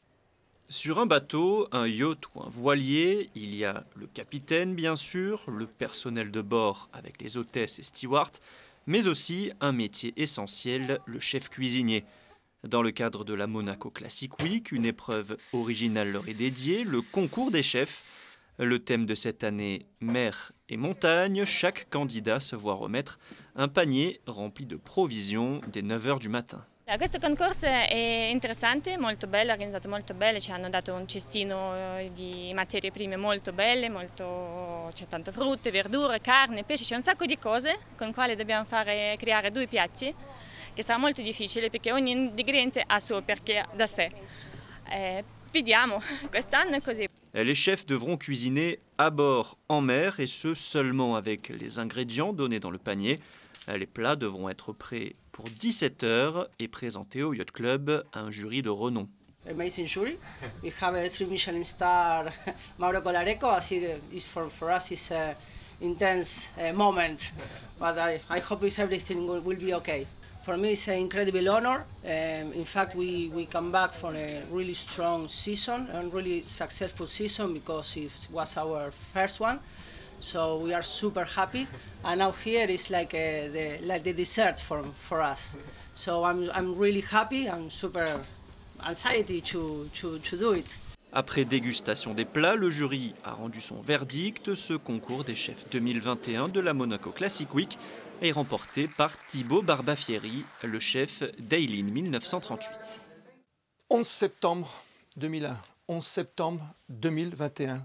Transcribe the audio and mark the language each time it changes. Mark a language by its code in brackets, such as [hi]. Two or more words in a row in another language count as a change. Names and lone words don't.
[fr] Sur un bateau, un yacht ou un voilier, il y a le capitaine bien sûr, le personnel de bord avec les hôtesses et stewards, mais aussi un métier essentiel, le chef cuisinier. Dans le cadre de la Monaco Classic Week, une épreuve originale leur est dédiée, le concours des chefs. Le thème de cette année, mer et montagne, chaque candidat se voit remettre un panier rempli de provisions dès 9 h du matin. [it] Questo concorso è interessante, molto bello, organizzato molto bene, ci hanno dato un cestino di materie prime molto belle, c'è tante frutte, verdure, carne, pesce, c'è un sacco di cose con quali dobbiamo creare 2 piatti, che sarà molto difficile perché ogni ingrediente ha suo perché da sé. Vediamo, quest'anno è così. [fr] Les chefs devront cuisiner à bord en mer et ce seulement avec les ingrédients donnés dans le panier. Les plats devront être prêts pour 17 h et présentés au Yacht Club à un jury de renom. [en] Amazing jury. We have a 3 Michelin star, Mauro Colareco. For us, it's an intense moment, but I hope everything will be okay. For me, it's an incredible honor. In fact, we come back from a really strong season and really successful season because it was our first one. So we are super happy. And now here is like the dessert for us. So I'm really happy. I'm super anxiety to do it. [fr] Après dégustation des plats, le jury a rendu son verdict. Ce concours des chefs 2021 de la Monaco Classic Week est remporté par Thibaut Barbafieri, le chef d'Eileen 1938. 11 septembre 2001, 11 septembre 2021.